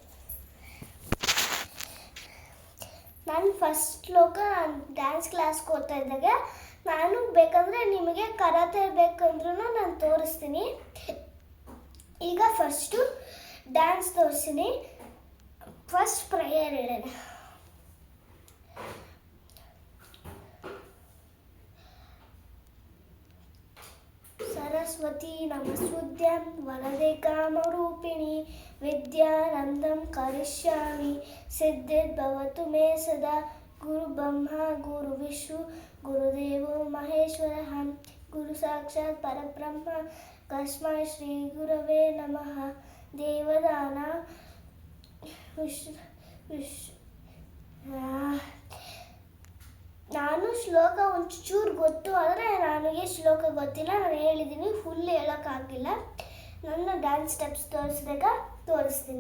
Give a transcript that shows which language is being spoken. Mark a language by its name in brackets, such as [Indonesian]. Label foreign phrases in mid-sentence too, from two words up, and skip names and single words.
[Kannada] ನಾನು ಫಸ್ಟ್ ಶ್ಲೋಕ [English] dance class [Kannada] ಹೋಗ್ತಾ ಇದ್ದಾಗ, ನಾನು ಬೇಕಂದರೆ ನಿಮಗೆ ಕರಾಟೆ ಬೇಕಂದ್ರೂ ನಾನು ತೋರಿಸ್ತೀನಿ. ಈಗ [English] first dance [Kannada] ತೋರಿಸ್ತೀನಿ. ಫಸ್ಟ್ ಪ್ರೇಯರ್ ಹೇಳೋಣ. ಸರ್ [Sanskrit] सरस्वती नमस्तुभ्यं वरदे कामरूपिणी विद्यारम्भं करिष्यामि सिद्धिर्भवतु मे सदा गुरु ब्रह्मा गुरु विष्णु गुरुदेवो महेश्वरः गुरु साक्षात् परब्रह्म तस्मै श्री गुरवे नमः देवदान [Kannada] ನಾನು ಶ್ಲೋಕ ಒಂಚೂರು ಗೊತ್ತು, ಆದರೆ ನನಗೆ ಶ್ಲೋಕ ಗೊತ್ತಿಲ್ಲ. ನಾನು ಹೇಳಿದ್ದೀನಿ, ಫುಲ್ ಹೇಳೋಕ್ಕಾಗಿಲ್ಲ. ನನ್ನ [English] dance steps [Kannada] ತೋರಿಸ್ತೀನಿ.